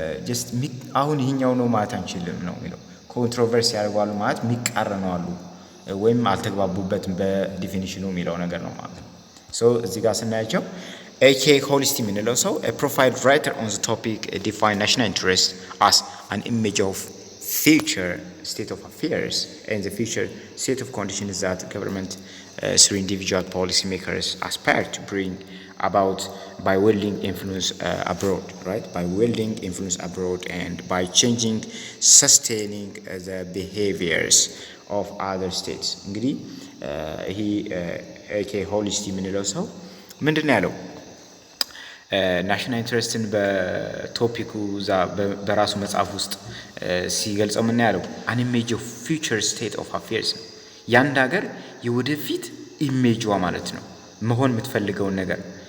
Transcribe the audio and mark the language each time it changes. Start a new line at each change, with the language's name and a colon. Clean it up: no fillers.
Amharic: ጀስት አሁን ይሄኛው ነው ማለት አንችልም ነው የሚለው። ኮንትሮቨርሲ ያደርጓሉ ማለት የሚቃረኑ አሉ ወይም አልተግባቡበትም በዲፊኒሽኑ የሚለው ነገር ነው ማለት ነው። ሶ እዚህ ጋር ስናያቸው ኤኬ ሆሊስቲ የምንለው ሰው
English: ፕሮፋይል ራይተር ኦን ዘ ቶፒክ ዲፋይን ናሽናል ኢንትረስት አስ አን ኢሜጅ ኦፍ future state of affairs and the future state of conditions that government through individual policymakers aspire to bring about by wielding influence abroad, right? By wielding influence abroad and by changing, sustaining the behaviors of other states.
Amharic: እንግዲህ ይሄ ኤኬ ሆሊስቲ የምንለው ሰው ምንድን ነው ያለው? ናሽናል ኢንትረስትን በቶፒኩ በራሱ መጽሐፍ ውስጥ ሲገልጸው ምን ያለው
English: አን ኢሜጅ ኦፍ ፊውቸር ስቴት ኦፍ አፌርስ
Amharic: ነው። የአንድ ሀገር የወደፊት ኢሜጇ ማለት ነው፣ መሆን የምትፈልገውን ነገር።